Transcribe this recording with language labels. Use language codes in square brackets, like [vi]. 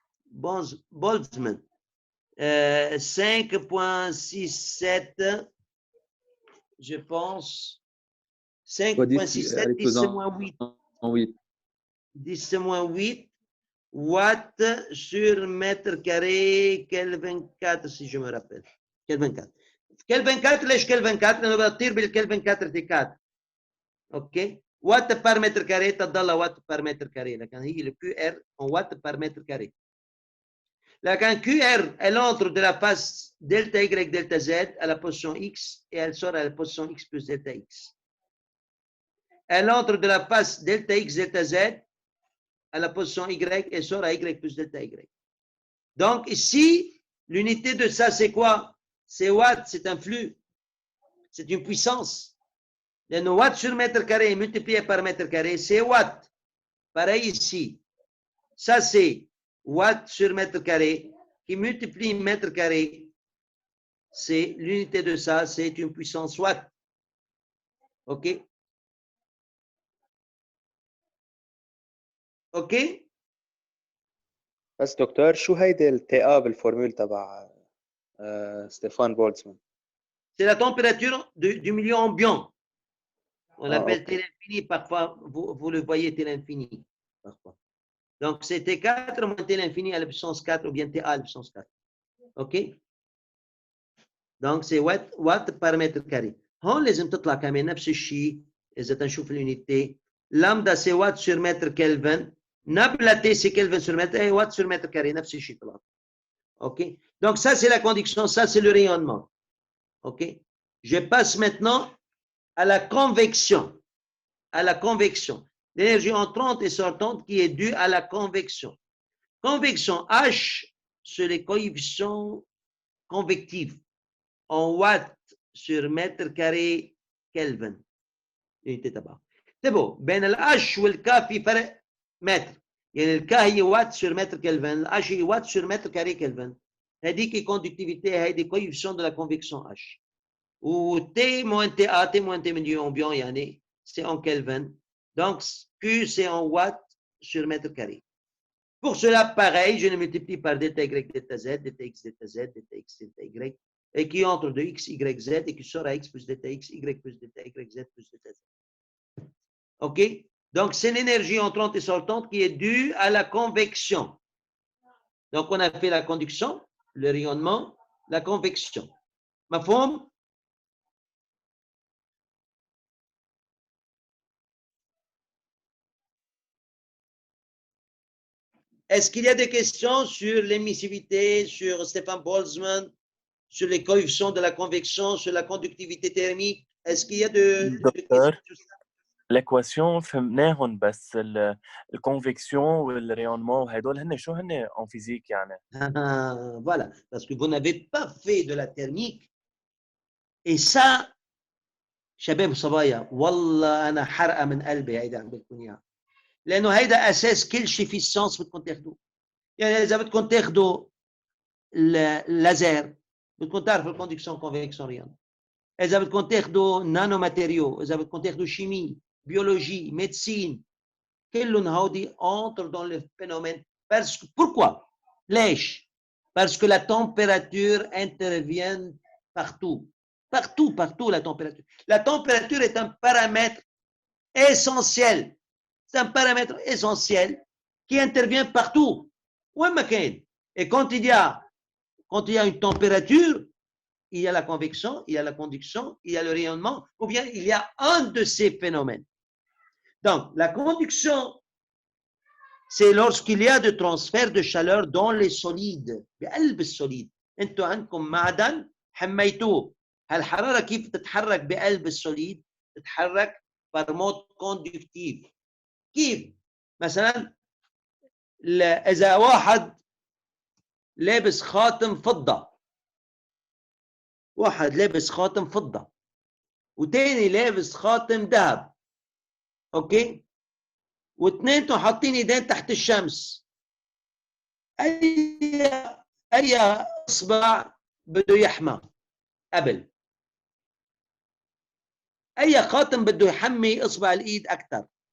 [fr] Boltzmann. 5.67, je pense. 5.67, 10-8. 10-8 watts sur mètre carré, Kelvin 4, si je me rappelle. Kelvin 4. [ar] Kelvin 4, ليش Kelvin 4؟ لأنه بطير بالكلفن 4 T4. اوكي؟ وات بار متر كاري تضل وات بار متر كاري، لكن هي [fr] le QR en watt par mètre carré. [ar] لكن [fr] QR, elle entre de la face delta Y, delta Z à la position X et elle sort à la position X plus delta X. Elle entre de la face delta X, delta Z à la position Y et sort à Y plus delta Y. Donc ici, l'unité de ça, c'est quoi? C'est watt, c'est un flux. C'est une puissance. Le watt sur mètre carré multiplié par mètre carré, c'est watt. Pareil ici. Ça, c'est watt sur mètre carré qui multiplie mètre carré. C'est l'unité de ça, c'est une puissance watt. OK? OK? [ar] بس دكتور شو هيدي التي ا بالفورمول تبع ستيفان بولتزمان؟ [fr] C'est la température du milieu ambiant. On l'appelle T l'infini, parfois vous le voyez T l'infini. Parfois. Donc c'est T4 moins T l'infini à la puissance 4 ou bien TA à la puissance 4. OK? Donc c'est watt par mètre carré. [ar] هون لازم تطلع كمان نفس الشيء إذا تنشوف الunité. [fr] Lambda c'est watt sur mètre Kelvin. Nablaté, c'est Kelvin sur mètre, et Watt sur mètre carré, [ar] نفس الشيء طلع. [fr] OK? Donc, ça, c'est la conduction, ça, c'est le rayonnement. OK? Je passe maintenant à la convection. À la convection. L'énergie entrante et sortante qui est due à la convection. Convection, H, sur les coefficients convectifs en watts sur mètre carré Kelvin. unité تبعها. [ar] انتبهوا بين الH والK في فرق متر. يعني الK هي وات [fr] sur mètre Kelvin, [ar] الH هي وات [fr] sur mètre carré Kelvin. [ar] هذيك [fr] conductivité, [ar] هذه [fr] coefficient de la convection H. Ou T moins TA, T moins T milieu ambiant, [ar] يعني [fr] c'est en Kelvin. Donc Q c'est en watts sur mètre carré. Pour cela, pareil, je le multiplie par ΔY, ΔZ, ΔX, ΔZ, ΔX, ΔY, et qui entre de X, Y, Z, et qui sort à X plus ΔX, Y plus ΔY, Z plus ΔZ. OK? Donc, c'est l'énergie entrante et sortante qui est due à la convection. Donc, on a fait la conduction, le rayonnement, la convection. [ar] مفهوم؟ [fr] Est-ce qu'il y a des questions sur l'émissivité, sur Stefan Boltzmann, sur les coefficients de la convection, sur la conductivité thermique? Est-ce qu'il y a de questions sur ça? [ar] l'équation فهمناهم بس الكونفكسيون والريونمون وهدول هن شو هن [fr] en physique [ar] يعني [fr] Voilà, parce que vous n'avez pas fait de la thermique. Et ça, [ar] شباب صبايا والله أنا حرقة من قلبي هيدا عم بقول إياها. لأنه هيدا أساس كل شيء في الساينس بدكم تاخذوه. يعني إذا بدكم تاخذوا اللازر بدكم تعرفوا الكوندكسيون كونفكسيون ريال. إذا بدكم تاخذوا نانو ماتيريو، إذا بدكم تاخذوا شيمي، بيولوجي، médecine, كلهم هودي [fr] entrent dans le phénomène. Parce que, pourquoi? [ar] ليش؟ [fr] Parce que la température intervient partout. Partout, partout la température. La température est un paramètre essentiel. C'est un paramètre essentiel qui intervient partout. Où est Et quand il y a une température, il y a la convection, il y a la conduction, il y a le rayonnement, ou bien il y a un de ces phénomènes. Donc, la conduction, c'est lorsqu'il y a de transfert de chaleur dans les solides. [ar] بقلب السوليد. انتوا عندكم معدن حميتوه. هالحرارة كيف تتحرك بقلب السوليد؟ تتحرك [fr] par mode conductif. [ar] كيف؟ مثلا إذا واحد لابس خاتم فضة، واحد لابس خاتم فضة وتاني لابس خاتم ذهب، اوكي؟ واثنينتهم حاطين ايدين تحت الشمس، اي اصبع بده يحمى قبل؟ اي خاتم بده يحمي اصبع الايد اكثر؟